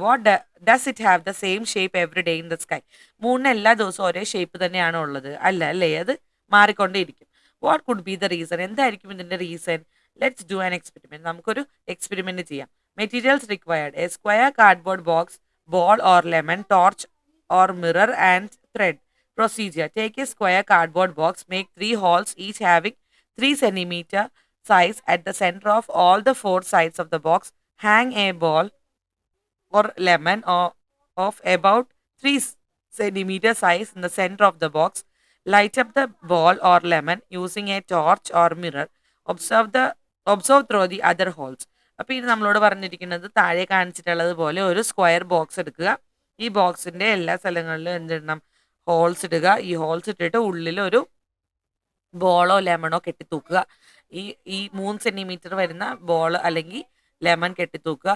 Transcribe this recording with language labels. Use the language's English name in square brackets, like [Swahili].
[English] What does it have the same shape every day in the sky? [Malayalam] മൂണിന് എല്ലാ ദിവസവും ഒരേ shape തന്നെയാണോ ഉള്ളത്? അല്ല അല്ലേ, അത് മാറിക്കൊണ്ടേയിരിക്കും. [English] What could be the reason? [Malayalam] എന്തായിരിക്കും ഇതിന്റെ reason? [English] Let's do an experiment. [Malayalam] നമുക്കൊരു എക്സ്പെരിമെന്റ് ചെയ്യാം. [English] Materials required: a square cardboard box, ball or lemon, torch or mirror and thread. Procedure: take a square cardboard box, make 3 holes, each having 3 centimeter size at the center of all the 4 sides of the box. Hang a ball or lemon of about 3 centimeter size in the center of the box. Light up the ball or lemon using a torch or mirror. Observe the observe through the other holes. [Malayalam] അപ്പോൾ ഇത് നമ്മളോട് പറഞ്ഞിരിക്കുന്നത് താഴെ കാണിച്ചിട്ടുള്ളത് പോലെ ഒരു square box എടുക്കുക. ഈ ബോക്സിന്റെ എല്ലാ സ്ഥലങ്ങളിലും എന്തിടണം? ഹോൾസ് ഇടുക. ഈ ഹോൾസ് ഇട്ടിട്ട് ഉള്ളിൽ ഒരു ബോളോ ലെമണോ കെട്ടിത്തൂക്കുക. ഈ ഈ 3 സെന്റിമീറ്റർ വരുന്ന ബോൾ അല്ലെങ്കിൽ ലെമൺ കെട്ടിത്തൂക്കുക.